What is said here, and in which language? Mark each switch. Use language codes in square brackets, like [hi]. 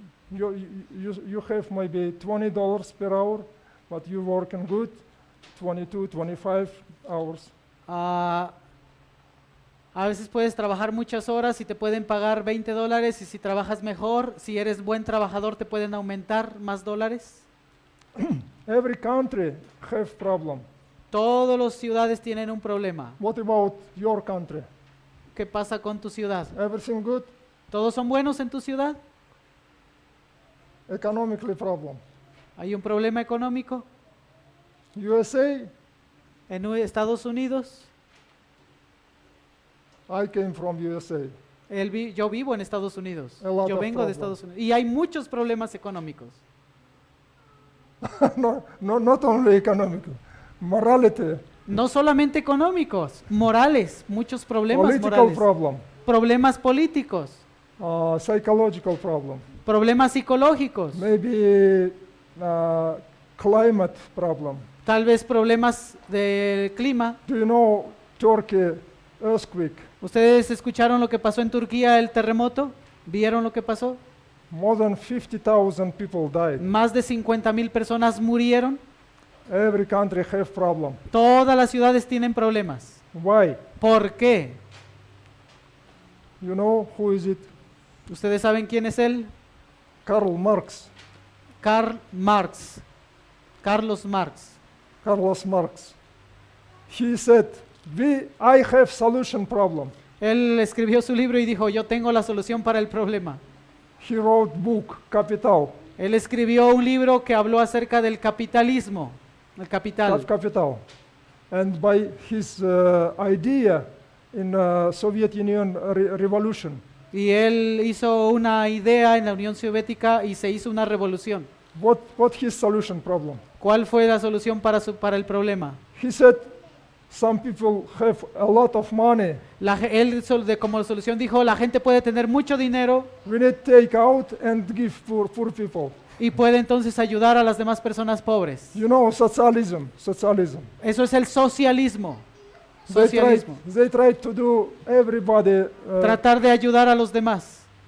[en] You have maybe $20 per hour, but you working good, 22, 25 hours. [es] A veces puedes trabajar muchas horas y te pueden pagar $20 y si trabajas mejor, si eres buen trabajador te pueden aumentar más dólares. [en] Every country have problem. [es] Todas las ciudades tienen un problema. [en] What about your country? [es] ¿Qué pasa con tu ciudad? [en] Everything good? [es] ¿Todos son buenos en tu ciudad? [en] Economically problem. [es] ¿Hay un problema económico? [en] USA, [es] En Estados Unidos, [en] I came from USA. [es] yo vivo en Estados Unidos. [en] A lot [es] Yo [en] of [es] vengo de [en] problems. [es] Estados Unidos. Y hay muchos problemas económicos. [en] No, not only economic, morality, [es] No solamente económicos, morales, muchos problemas [en] political [es] morales. [en] problem, [es] Problemas políticos, [en] psychological problem, [es] problemas psicológicos, [en] maybe climate problem. [es] tal vez problemas del clima. [en] Do you know Turkey earthquake? [es] ¿Ustedes escucharon lo que pasó en Turquía, el terremoto? ¿Vieron lo que pasó? [en] More than 50,000 people died. [es] Más de 50,000 personas murieron. [en] Every country have problem. [es] Todas las ciudades tienen problemas. [en] Why? [es] ¿Por qué? [en] You know who is it? [es] ¿Ustedes saben quién es él? Karl Marx. Karl Marx. Carlos Marx. Carlos Marx. [en] He said, I have solution problem. [es] Él escribió su libro y dijo, yo tengo la solución para el problema. [en] He wrote book, Capital. [es] Él escribió un libro que habló acerca del capitalismo, el capital. [en] Capital. [es] And by his idea in Soviet Union revolution, Y él hizo una idea en la Unión Soviética y se hizo una revolución. [en] what his solution problem? [es] ¿Cuál fue la solución para el problema? [en] He said, some people have a lot of money. [es] Como solución dijo, la gente puede tener mucho dinero [en] We need to take out and give poor people. [es] y puede entonces ayudar a las demás personas pobres. [en] You know, socialism. [es] Eso es el socialismo. [en] They [es] Socialismo. [en] try to do everybody, [es] Tratar de ayudar a los demás.